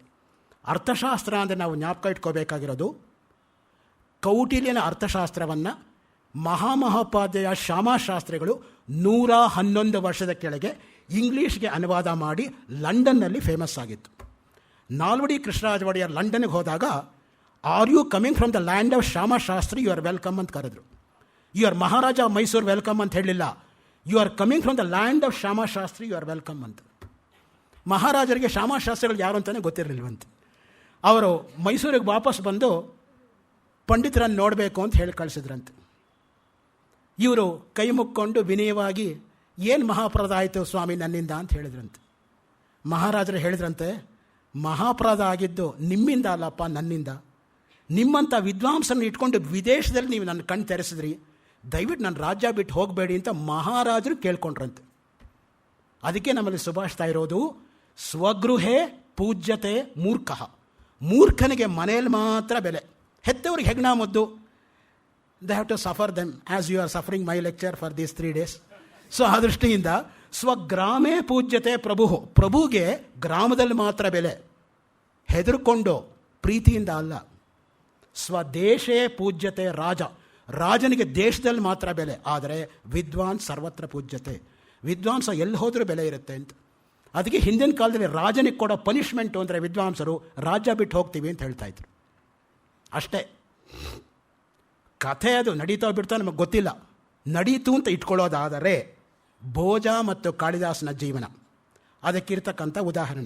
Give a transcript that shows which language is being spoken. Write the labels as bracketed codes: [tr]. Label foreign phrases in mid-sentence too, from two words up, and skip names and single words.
[kn] ಅರ್ಥಶಾಸ್ತ್ರ ಅಂದರೆ ನಾವು ಜ್ಞಾಪಕ ಇಟ್ಕೋಬೇಕಾಗಿರೋದು, ಕೌಟಿಲ್ಯನ ಅರ್ಥಶಾಸ್ತ್ರವನ್ನು ಮಹಾಮಹೋಪಾಧ್ಯಾಯ ಶ್ಯಾಮಾಶಾಸ್ತ್ರಿಗಳು 111 ವರ್ಷದ ಕೆಳಗೆ ಇಂಗ್ಲೀಷ್ಗೆ ಅನುವಾದ ಮಾಡಿ ಲಂಡನ್ನಲ್ಲಿ ಫೇಮಸ್ ಆಗಿತ್ತು. ನಾಲ್ವಡಿ ಕೃಷ್ಣರಾಜ ಒಡೆಯರ್ ಲಂಡನ್ಗೆ ಹೋದಾಗ, [en] Are you coming from the land of ಶ್ಯಾಮಶಾಸ್ತ್ರಿ, you are welcome [kn] ಅಂತ ಕರೆದ್ರು. [en] You are Maharaja Mysuru welcome [kn] ಅಂತ ಹೇಳಿಲ್ಲ, [en] You are coming from the land of ಶ್ಯಾಮಶಾಸ್ತ್ರಿ, you are welcome ಅಂತ. [kn] ಮಹಾರಾಜರಿಗೆ ಶ್ಯಾಮಶಾಸ್ತ್ರಿಗಳು ಯಾರು ಅಂತಲೇ ಗೊತ್ತಿರಲಿಲ್ವಂತೆ. ಅವರು ಮೈಸೂರಿಗೆ ವಾಪಸ್ ಬಂದು ಪಂಡಿತರನ್ನು ನೋಡಬೇಕು ಅಂತ ಹೇಳಿ ಕಳಿಸಿದ್ರಂತೆ. ಇವರು ಕೈ ಮುಕ್ಕೊಂಡು ವಿನಯವಾಗಿ, ಏನು ಮಹಾಪರಾಧ ಆಯಿತು ಸ್ವಾಮಿ ನನ್ನಿಂದ ಅಂತ ಹೇಳಿದ್ರಂತೆ. ಮಹಾರಾಜರು ಹೇಳಿದ್ರಂತೆ, ಮಹಾಪರಾಧ ಆಗಿದ್ದು ನಿಮ್ಮಿಂದ ಅಲ್ಲಪ್ಪ, ನನ್ನಿಂದ. ನಿಮ್ಮಂಥ ವಿದ್ವಾಂಸರನ್ನು ಇಟ್ಕೊಂಡು ವಿದೇಶದಲ್ಲಿ ನೀವು ನನ್ನ ಕಣ್ಣು ತೆರೆಸಿದ್ರಿ, ದಯವಿಟ್ಟು ನನ್ನ ರಾಜ್ಯ ಬಿಟ್ಟು ಹೋಗಬೇಡಿ ಅಂತ ಮಹಾರಾಜರು ಕೇಳ್ಕೊಂಡ್ರಂತೆ. ಅದಕ್ಕೆ ನಮ್ಮಲ್ಲಿ ಸುಭಾಷಿತ ಇರೋದು, [sa] ಸ್ವಗೃಹೇ ಪೂಜ್ಯತೆ ಮೂರ್ಖ. [kn] ಮೂರ್ಖನಿಗೆ ಮನೆಯಲ್ಲಿ ಮಾತ್ರ ಬೆಲೆ, ಹೆತ್ತವ್ರಿಗೆ ಹೆಗ್ಣ ಮುದ್ದು. [en] They have to suffer them as you are suffering my lecture for these 3 days. [kn] ಸೊ ಆ ದೃಷ್ಟಿಯಿಂದ [sa] ಸ್ವಗ್ರಾಮೇ ಪೂಜ್ಯತೆ ಪ್ರಭು. [kn] ಪ್ರಭುಗೆ ಗ್ರಾಮದಲ್ಲಿ ಮಾತ್ರ ಬೆಲೆ, ಹೆದರ್ಕೊಂಡು ಪ್ರೀತಿಯಿಂದ ಅಲ್ಲ. [sa] ಸ್ವದೇಶೇ ಪೂಜ್ಯತೆ ರಾಜ. [kn] ರಾಜನಿಗೆ ದೇಶದಲ್ಲಿ ಮಾತ್ರ ಬೆಲೆ, ಆದರೆ [sa] ವಿದ್ವಾನ್ ಸರ್ವತ್ರ ಪೂಜ್ಯತೆ. [kn] ವಿದ್ವಾಂಸ ಎಲ್ಲಿ ಹೋದರೂ ಬೆಲೆ ಇರುತ್ತೆ ಅಂತ. ಅದಕ್ಕೆ ಹಿಂದಿನ ಕಾಲದಲ್ಲಿ ರಾಜನಿಗೆ ಕೊಡೋ ಪನಿಷ್ಮೆಂಟು ಅಂದರೆ ವಿದ್ವಾಂಸರು ರಾಜ್ಯ ಬಿಟ್ಟು ಹೋಗ್ತೀವಿ ಅಂತ ಹೇಳ್ತಾ ಇದ್ರು. ಅಷ್ಟೇ. ಕಥೆ ಅದು ನಡೀತಾ ಬಿಡ್ತಾ ನಮಗೆ ಗೊತ್ತಿಲ್ಲ. ನಡೀತು ಅಂತ ಇಟ್ಕೊಳ್ಳೋದಾದರೆ ಭೋಜ ಮತ್ತು ಕಾಳಿದಾಸನ ಜೀವನ ಅದಕ್ಕಿರ್ತಕ್ಕಂಥ ಉದಾಹರಣೆ.